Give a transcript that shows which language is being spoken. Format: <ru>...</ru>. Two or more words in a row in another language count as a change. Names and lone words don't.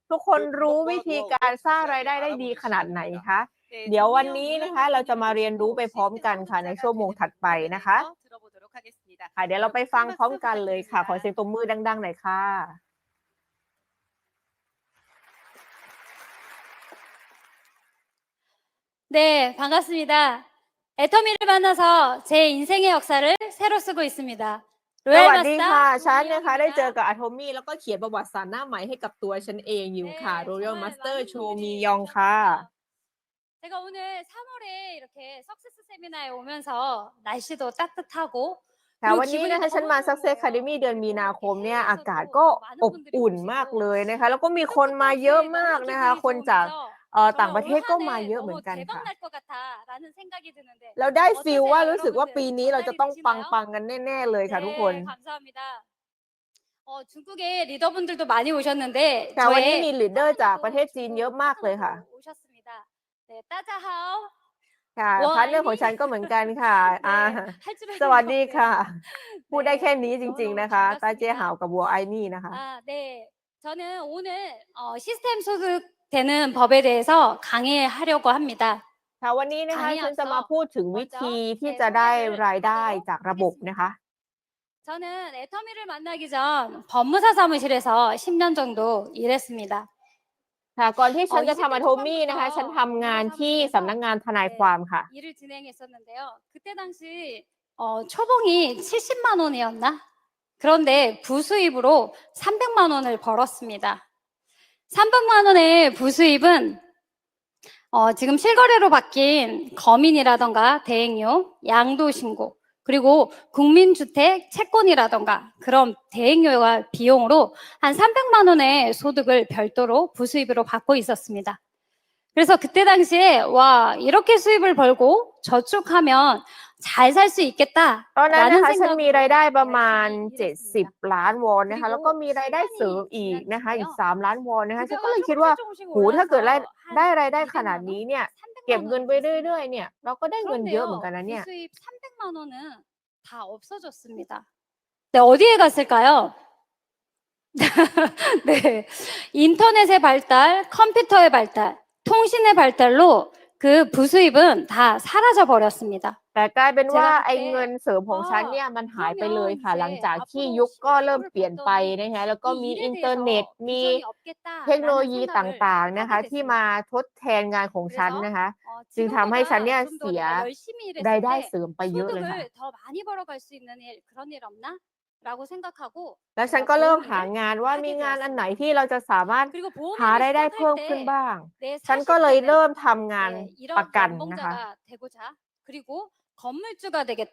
<th>ทุกคนรู้วิธีการสร้างรายได้ได้ดีขนาดไหนคะเดี๋ยววันนี้นะคะเราจะมาเรียนรู้ไปพร้อมกันค่ะในชั่วโมงถัดไปนะคะเดี๋ยวเราไปฟังพร้อมกันเลยค่ะขอเสียงตบมือดังๆหน่อยค่ะ</th> <ko>네, 반갑습니다. 애터미를 만나서 제 인생의 역사를 새로 쓰고 있습니다.</ko> <th>ส</th> <ko>로얄</ko> <th>วัสดีค่ะ</th> <ko>마스터</ko> <th>ฉันนะคะได้เจอ</th> <ko>조미영입니다.</ko> <th>กับอะโทมี่แล้วก็เขียนประวัติศาสตร์หน้าใหม่ให้กับตัวฉันเองอยู่ค่ะ</th> <ko>네, Royal 정말 Master 많은 Cho Mi 분들이</ko> <th>Yong ค่ะ</th> <ko>오셨는데요. 제가 오늘 3월에 이렇게 석세스 세미나에 오면서 날씨도 따뜻하고</ko> <th>ค่ะ</th> <ko>그리고</ko> <th>วันนี้</th> <ko>기분이</ko> <th>นะคะฉัน</th> <ko>너무</ko> <th>มา</th> <ko>좋은</ko> <th>Success Academy</th> <ko>거예요.</ko> <th>เดือนมีนา</th> <ko>그리고</ko> <th>คมเนี่ยอากาศ</th> <ko>해외에서도</ko> <th>ก็</th> <ko>또 많은</ko> <th>อบ</th> <ko>분들이</ko> <th>อุ่นมาก</th> <ko>보시고</ko> <th>เลยนะคะแล้วก็มีคน</th> <ko>끝도</ko> <th>มาเยอะ</th> <ko>끝없이</ko> <th>มาก</th> <ko>너무</ko> <th>นะคะ</th> <ko>기분이</ko> <th>คนจาก</th> <ko>좋으면서</ko> <th>ต่าง</th> <ko>정말</ko> <th>ประเท</th> <ko>올</ko> <th>ศก็มา</th> <ko>한</ko> <th>เย</th> <ko>해</ko> <th>อะเหมือน</th> <ko>너무</ko> <th>กันค่ะ</th> <ko>대박 날 것 같아라는 생각이 드는데</ko> <th>เราได้ฟีล</th> <ko>어떠세요?</ko> <th>ว่ารู้สึกว่า</th> <ko>여러분들</ko> <th>ปีนี้เราจะ</th> <ko>전달이</ko> <th>ต้อง</th> <ko>되시나요?</ko> <th>ปังๆกันแน่ๆเลยค่ะทุกคน</th> <ko>네, 감사합니다. 중국의 리더분들도 많이 오셨는데</ko> <th>ค่ะวันนี้</th> <ko>저의</ko> <th>มีลีดเดอร์จากประเทศ</th> <ko>파트너도</ko> <th>จีน</th> <ko>중국</ko> <th>เยอะมากเลยค่ะ</th> <ko>파트너도 오셨습니다. 네,</ko> <zh>大家好.</zh> <th>ค่ะ วอ พาร์ทเนอร์ ไอ้นี่ ของฉันก็เหมือนกันค่ะ</th> <ko>네, 할 줄</ko> <th>สวัส</th> <ko>아는 게</ko> <th>ดี</th> <ko>없네요.</ko> <th>ค่ะ พูดได้แค่</th> <ko>네,</ko> <th>นี้จริง ๆ</th> <ko>너무너무</ko> <th>นะคะ</th> <zh>大家好</zh> <ko>반갑습니다.</ko> <th>กับวัวไอ้นี่นะคะ</th> <ko>네, 저는 오늘 시스템 소득되는 법에 대해서 강의하려고 합니다.</ko> <th>ค่ะวันนี้นะคะ</th> <ko>강의</ko> <th>ฉันจะมา</th> <ko>앞서</ko> <th>พูดถึงวิ</th> <ko>먼저</ko> <th>ธีที่</th> <ko>제</ko> <th>จะได้</th> <ko>소개를</ko> <th>รายได้</th> <ko>하도록</ko> <th>จากระบบนะคะ</th> <ko>하겠습니다. 저는 애터미를 만나기 전 법무사 사무실에서 10년 정도 일했습니다.</ko> <th>ค่ะก่อนที่ฉันจะ</th> <ko>20대</ko> <th>ทำอะโทมี่นะคะ ฉัน</th> <ko>초반부터</ko> <th>ทำงาน</th> <ko>법무사</ko> <th>ที่</th> <ko>사무실에서</ko> <th>สำนักงานทนาย</th> <ko>네,</ko> <th>ความค่ะ</th> <ko>일을 진행했었는데요. 그때 당시 초봉이 70만 원이었나? 그런데 부수입으로 300만 원을 벌었습니다. 300만 원의 부수입은 지금 실거래로 바뀐 거민이라던가 대행료, 양도신고, 그리고 국민주택 채권이라던가 그런 대행료와 비용으로 한 300만 원의 소득을 별도로 부수입으로 받고 있었습니다. 그래서 그때 당시에 와 이렇게 수입을 벌고 저축하면 잘 살 수</ko> <th>ตอนนั้นนะ</th> <ko>있겠다라는</ko> <th>คะฉันมีรายได้</th> <ko>생각으로</ko> <th>ประมาณ</th> <ko>열심히 일했습니다.</ko> <th>70 ล้านวอนนะคะ แล้วก็</th> <ko>그리고</ko> <th>มีรายได้เสริม</th> <ko>시간이</ko> <th>อีก</th> <ko>지난</ko> <th>นะคะ อีก</th> <ko>뒤에요.</ko> <th>3 ล้านวอนนะคะ ฉันก็</th> <ko>급여가</ko> <th>เลยคิดว่า</th> <ko>조금씩</ko> <th>โอ้โฮถ้าเกิด</th> <ko>올라서</ko> <th>ได้</th> <ko>한</ko> <th>รายได้ขนาด</th> <ko>200만</ko> <th>นี้</th> <ko>원,</ko> <th>เนี่ย เก็บ</th> <ko>300만</ko> <th>เงิน</th> <ko>원이</ko> <th>ไปเรื่อย</th> <ko>됐습니다.</ko> <th>ๆ เนี่ย เราก็ได้เงินเยอะเหมือนกัน</th> <ko>그런데요,</ko> <th>นะเนี่ย</th> <ko>부수입 300만 원은 다 없어졌습니다. 네, 어디에 갔을까요? 네, 인터넷의 발달, 컴퓨터의 발달, 통신의 발달로 그 부수입은 다 사라져 버렸습니다.</ko> <th>แต่กลายเป็นว่า</th> <ko>제가</ko> <th>ไอ้เงิน</th> <ko>그때</ko> <th>เสริมของฉันเนี่ยมันหายไปเลย</th> <ko>그러면</ko> <th>ค่ะ หลัง</th> <ko>이제</ko> <th>จากที่</th> <ko>앞으로</ko> <th>ยุคก็เริ่ม</th> <ko>10년</ko> <th>เปลี่ยนไป</th> <ko>후를</ko> <th>นะคะ</th> <ko>봤더니</ko> <th>แล้วก็</th> <ko>이</ko> <th>มี</th> <ko>일에</ko> <th>อินเทอร์เน็ต</th> <ko>대해서</ko> <th>มี</th> <ko>비전이</ko> <th>เทคโนโล</th> <ko>없겠다라는</ko> <th>ยี ต</th> <ko>생각을</ko> <th>าง ๆ นะคะ</th> <ko>하게</ko> <th>ที่มา</th> <ko>됐습니다.</ko> <th>ทดแทนงานของฉัน</th> <ko>그래서</ko> <th>นะคะ จึงทำให้ฉันเนี่ย</th> <ko>지금보다</ko> <th>เสี</th> <ko>좀</ko> <th>ย</th> <ko>더 내가 열심히</ko> <th>ราย</th> <ko>일했을</ko> <th>ได้</th> <ko>때</ko> <th>เสริมไปเยอะเลยค่ะ</th> <ko>소득을 더 많이 벌어갈 수 있는 일, 그런 일 없나?라고 생각하고</ko> <th>แล้วฉัน</th> <ko>제가</ko> <th>ก็เริ่ม</th> <ko>보험</ko> <th>หา</th> <ko>일을</ko> <th>งานว่า มี</th> <ko>하게</ko> <th>งานอันไหน</th> <ko>되었습니다.</ko> <th>ที่เราจะสามารถ</th> <ko>그리고 보험</ko> <th>หา</th> <ko>일을</ko> <th>รายได้เพิ่ม</th> <ko>시작할</ko> <th>ขึ้น</th> <ko>때</ko> <th>บ้าง</th> <ko>내</ko> <th>ฉันก็เลย</th> <ko>40대는</ko> <th>เริ่มทำงาน</th> <ko>네,</ko> <th>ประ</th> <ko>이런</ko> <th>กันนะคะ</th> <ko>연봉자가 되고자 그리고 건물주가 되겠다.</ko>